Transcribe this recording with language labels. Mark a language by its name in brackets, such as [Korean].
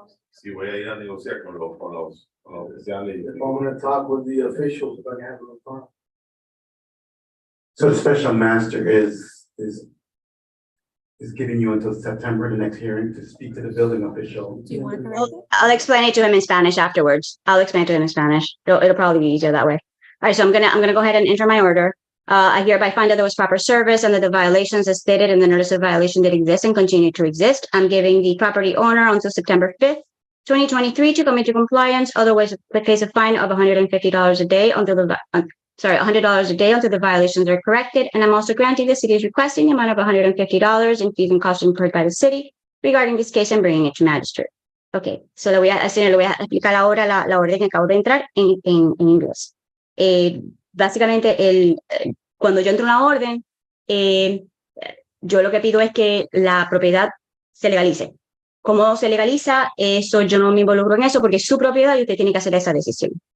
[Spanish] Si voy a ir a negociar con los oficiales. [English] If I'm gonna talk with the officials, if I can have a phone. So the special master is giving you until September, the next hearing, to speak to the building official. Do you want to correct it? I'll explain it to him in Spanish afterwards. I'll explain it to him in Spanish. It'll probably be easier that way. All right, so I'm gonna go ahead and enter my order. I hereby find that there was proper service and that the violations as stated in the notice of violation that exist and continue to exist. I'm giving the property owner until September 5th, 2023 to come into compliance. Otherwise, the case of fine of $150 a day until the $100 a day until the violations are corrected. And I'm also granting the city is requesting the amount of $150 in fees and costs incurred by the city regarding this case and bringing it to magistrate. Okay, so [Spanish] le voy a explicar ahora la orden que acabo de entrar en inglés. Básicamente, cuando yo entro una orden, yo lo que pido es que la propiedad se legalice. ¿Cómo se legaliza? Eso yo no me involucro en eso porque es su propiedad y usted tiene que hacer esa decisión.